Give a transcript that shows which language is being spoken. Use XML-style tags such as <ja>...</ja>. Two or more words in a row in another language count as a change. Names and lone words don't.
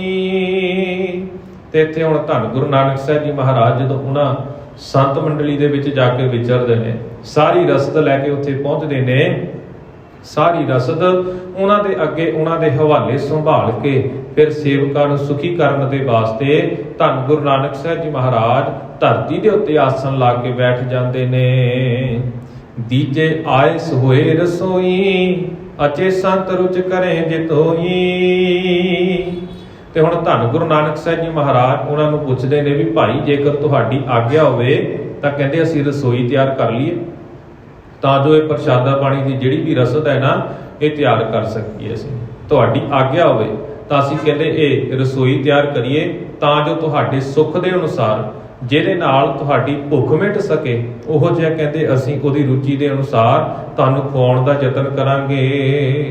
<pa>ਤੇ ਇੱਥੇ ਹੁਣ ਧੰਨ ਗੁਰੂ ਨਾਨਕ ਸਾਹਿਬ ਜੀ ਮਹਾਰਾਜ ਜਦੋਂ ਉਹਨਾਂ ਸੰਤ ਮੰਡਲੀ ਦੇ ਵਿੱਚ ਜਾ ਕੇ ਵਿਚਰਦੇ ਨੇ, ਸਾਰੀ ਰਸਦ ਲੈ ਕੇ ਉੱਥੇ ਪਹੁੰਚਦੇ ਨੇ। ਸਾਰੀ ਰਸਦ ਉਹਨਾਂ ਦੇ ਅੱਗੇ ਉਹਨਾਂ ਦੇ ਹਵਾਲੇ ਸੰਭਾਲ ਕੇ ਫਿਰ ਸੇਵਕਾਂ ਨੂੰ ਸੁਖੀ ਕਰਨ ਦੇ ਵਾਸਤੇ ਧੰਨ ਗੁਰੂ ਨਾਨਕ ਸਾਹਿਬ ਜੀ ਮਹਾਰਾਜ ਧਰਤੀ ਦੇ ਉੱਤੇ ਆਸਣ ਲਾ ਕੇ ਬੈਠ ਜਾਂਦੇ ਨੇ।</pa> <bra>दीजे आयस होए रसोई, अचे संत रुच करें जितोई।</bra> <pa>ਤੇ ਹੁਣ ਧੰਨ ਗੁਰੂ ਨਾਨਕ ਸਾਹਿਬ ਜੀ ਮਹਾਰਾਜ ਉਹਨਾਂ ਨੂੰ ਪੁੱਛਦੇ ਨੇ ਵੀ ਭਾਈ ਜੇਕਰ ਤੁਹਾਡੀ ਆਗਿਆ ਹੋਵੇ ਤਾਂ ਕਹਿੰਦੇ ਅਸੀਂ ਰਸੋਈ ਤਿਆਰ ਕਰ ਲਈਏ ਤਾਂ ਜੋ ਇਹ ਪ੍ਰਸ਼ਾਦਾ ਪਾਣੀ ਦੀ ਜਿਹੜੀ ਵੀ ਰਸਦ ਹੈ ਨਾ ਇਹ ਤਿਆਰ ਕਰ ਸਕੀਏ। ਅਸੀਂ ਤੁਹਾਡੀ ਆਗਿਆ ਹੋਵੇ ਤਾਂ ਅਸੀਂ ਕਹਿੰਦੇ ਇਹ ਰਸੋਈ ਤਿਆਰ ਕਰੀਏ ਤਾਂ ਜੋ ਤੁਹਾਡੇ ਸੁੱਖ ਦੇ ਅਨੁਸਾਰ ਜਿਹਦੇ ਨਾਲ ਤੁਹਾਡੀ ਭੁੱਖ ਮਿਟ ਸਕੇ ਉਹ ਜਿਹਾ ਕਹਿੰਦੇ ਅਸੀਂ ਉਹਦੀ ਰੁਚੀ ਦੇ ਅਨੁਸਾਰ ਤੁਹਾਨੂੰ ਖਵਾਉਣ ਦਾ ਯਤਨ ਕਰਾਂਗੇ।</pa>